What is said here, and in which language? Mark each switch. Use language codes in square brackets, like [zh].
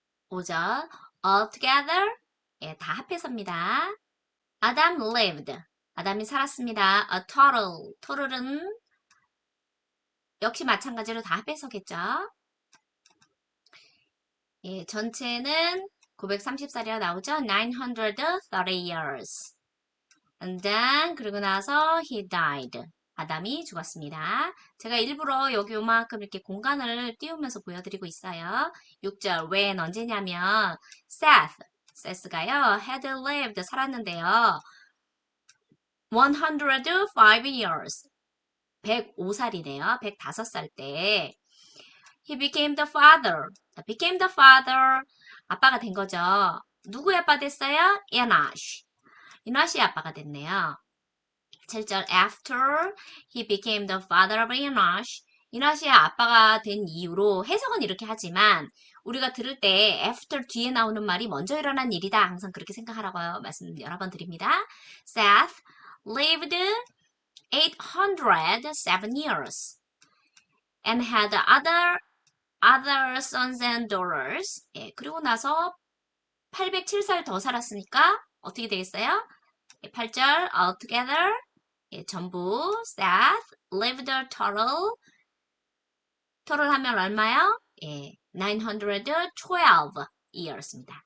[ko] 5절 altogether 예, 다 합해서입니다. [en] Adam lived [ko] 아담이 살았습니다. A total은 역시 마찬가지로 다 합해서겠죠. 예, 전체는 930살이라 나오죠. [en] 930 years. And then [ko] 그리고 나서 [en] he died. [ko] 아담이 죽었습니다. 제가 일부러 여기 요만큼 이렇게 공간을 띄우면서 보여드리고 있어요. 6절 when 언제냐면 Seth가요 [en] had lived [ko] 살았는데요. [en] 105 years [ko] 105살이네요. 105살 때 [en] he became the father. became the father [ko] 아빠가 된 거죠. 누구의 아빠 됐어요? 에나시. 이나시의 아빠가 됐네요. [en] 7절 after he became the father of Enosh. [ko] 이나시의 아빠가 된 이유로 해석은 이렇게 하지만 우리가 들을 때 after 뒤에 나오는 말이 먼저 일어난 일이다. 항상 그렇게 생각하라고 말씀 여러 번 드립니다. [en] Seth lived 807 years and had other sons and daughters. [ko] 예, 그리고 나서 807살 더 살았으니까 어떻게 되겠어요? 8절 altogether 예, 전부 [en] Seth lived a total [ko] 하면 얼마요? 예, [en] 912 years [ko] 입니다.